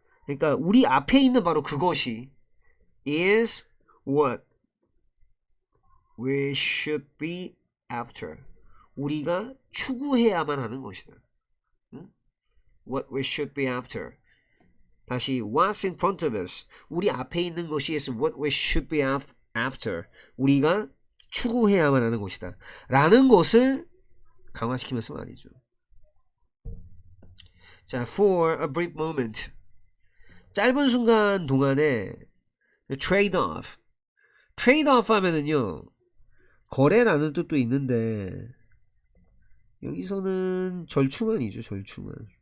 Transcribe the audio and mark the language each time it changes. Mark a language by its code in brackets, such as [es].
[ko] 그러니까 우리 앞에 있는 바로 그것이 is what we should be after. 우리가 추구해야만 하는 것이다. [en] What we should be after. 다시 what's in front of us. 우리 앞에 있는 것이 is what we should be after. [ko] 우리가 추구해야만 하는 것이다. 라는 것을 강화시키면서 말이죠. [en] 자, for a brief moment. 짧은 순간 동안에 trade off. [ko] trade off 하면은요, 거래라는 뜻도 있는데 여기서는 절충안이죠. 절충안.